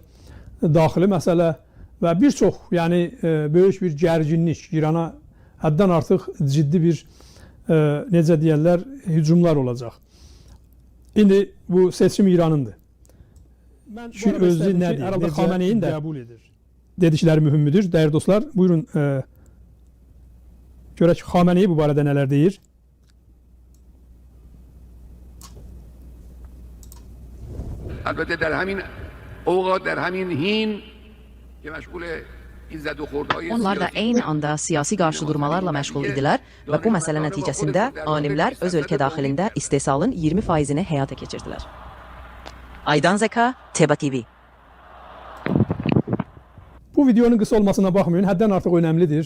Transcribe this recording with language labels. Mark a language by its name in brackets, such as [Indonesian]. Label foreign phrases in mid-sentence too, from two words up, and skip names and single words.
[Azerbaijani] Daxili məsələ və bir çox, yəni böyük bir gərginlik, İrana həddən artıq ciddi bir, necə deyərlər, hücumlar olacaq. İndi bu seçim İranındır. Şu özü nədir? Arada Xameneyin də qəbul edir. Dedikləri mühümdür. Dəyərli dostlar, buyurun görək Xameneyi bu barədə nələr deyir. [Persian] البته در همین اوقات در همین حین که مشغول این زد و خوردهای [Azerbaijani] Onlar da eyni anda siyasi qarşıdurmalarla məşğul idilər və bu məsələ nəticəsində alimlər öz ölkə daxilində istehsalın 20%-ni həyata keçirdilər. Aydan Zeka, Teba TV. Bu videonun qısa olmasına baxmayın, həddən artıq önəmlidir.